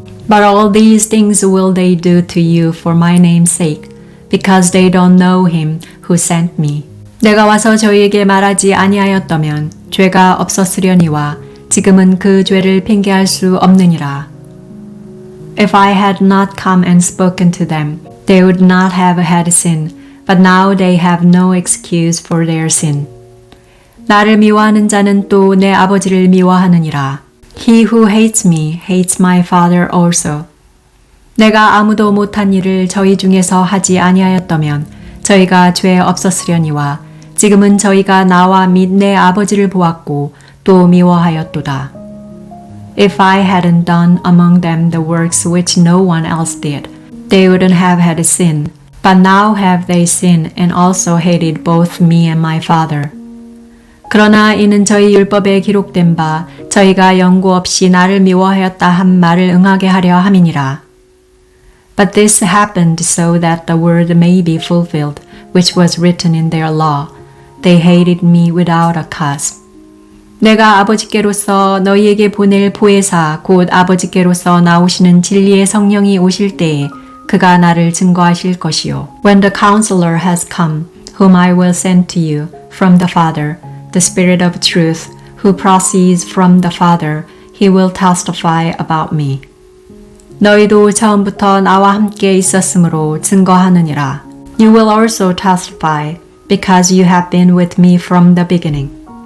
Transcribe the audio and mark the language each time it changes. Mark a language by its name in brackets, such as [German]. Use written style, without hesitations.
[English] But all these things will they do to you for my name's sake, because they don't know him who sent me. [Korean] 내가 와서 저희에게 말하지 아니하였다면 죄가 없었으려니와 지금은 그 죄를 핑계할 수 없느니라. [English] If I had not come and spoken to them, they would not have had sin, but now they have no excuse for their sin. [Korean] 나를 미워하는 자는 또 내 아버지를 미워하느니라. [English] He who hates me hates my Father also. [Korean] 내가 아무도 못한 일을 저희 중에서 하지 아니하였다면 저희가 죄 없었으려니와 지금은 저희가 나와 및 내 아버지를 보았고 또 미워하였도다. [English] If I hadn't done among them the works which no one else did, they wouldn't have had sin. But now have they sinned and also hated both me and my Father. [Korean] 그러나 이는 저희 율법에 기록된 바 저희가 연고 없이 나를 미워하였다 한 말을 응하게 하려 함이니라. [English] But this happened so that the word may be fulfilled, which was written in their law. They hated me without a cause. [Korean] 내가 아버지께로서 너희에게 보낼 보혜사 곧 아버지께로서 나오시는 진리의 성령이 오실 때에 그가 나를 증거하실 것이요. [English] When the counselor has come, whom I will send to you from the Father, the Spirit of truth, who proceeds from the Father, he will testify about me. [Korean] 너희도 처음부터 나와 함께 있었으므로 증거하느니라. [English] You will also testify, because you have been with me from the beginning.